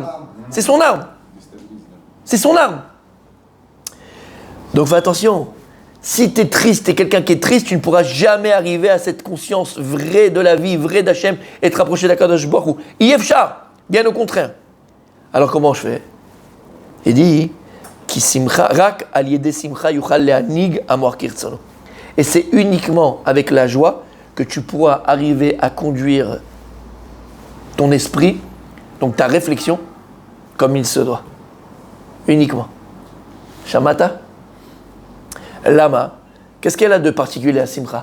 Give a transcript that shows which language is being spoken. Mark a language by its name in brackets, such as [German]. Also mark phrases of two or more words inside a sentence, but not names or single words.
[French] C'est son arme. Donc fais attention. Si t'es triste, t'es quelqu'un qui est triste, tu ne pourras jamais arriver à cette conscience vraie de la vie, vraie d'Hachem, et te rapprocher d'Akadosh Baruch Hu. Yefchar, bien au contraire. Alors comment je fais? Il dit [Hebrew] כי שמחה רק על ידי שמחה יוכל להנהיג המוח כרצונו. [French] Et c'est uniquement avec la joie que tu pourras arriver à conduire ton esprit, donc ta réflexion, comme il se doit. Uniquement. Shamata? Lama, qu'est-ce qu'elle a de particulier à simcha?